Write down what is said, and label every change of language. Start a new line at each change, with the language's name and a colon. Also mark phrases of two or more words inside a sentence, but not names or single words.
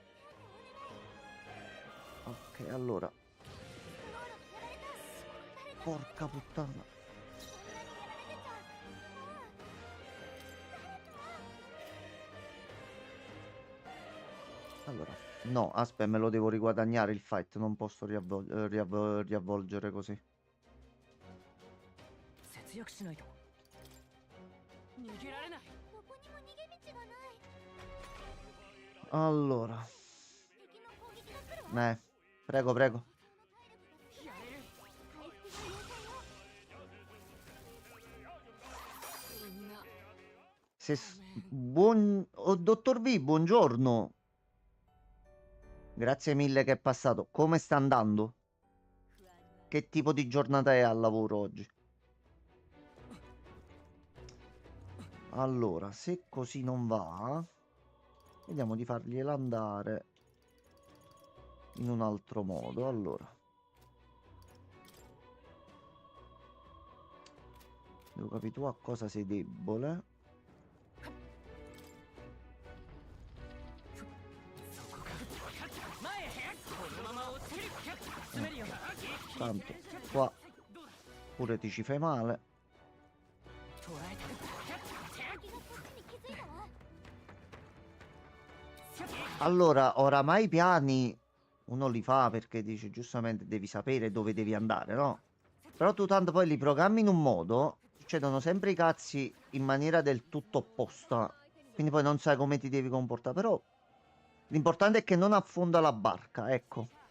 Italian: Ok, allora. Porca puttana. Allora, no, aspetta, me lo devo riguadagnare il fight, non posso riavvolgere così.
Japanese: 節約しないと逃げられない。どこにも逃げ道がない。
Italian: Allora,
Japanese: 敵の攻撃が来るわ。
Italian: prego, prego.
Japanese: やれる。回復が優先よ。みんな
Italian: Oh, dottor V, buongiorno. Grazie mille che è passato. Come sta andando? Che tipo di giornata è al lavoro oggi? Allora, se così non va, vediamo di fargliela andare in un altro modo. Allora, devo capire tu a cosa sei debole.
Japanese: そこか前へこのまま落ちる詰めるよ。
Italian: Tanto qua pure ti ci fai male.
Japanese: 捉えた。敵がそっちに気づいたわ。
Italian: Allora, oramai i piani uno li fa perché dice giustamente devi sapere dove devi andare, no? Però tu tanto poi li programmi in un modo, succedono sempre i cazzi in maniera del tutto opposta. Quindi poi non sai come ti devi comportare. Però l'importante è che non affonda la barca, ecco.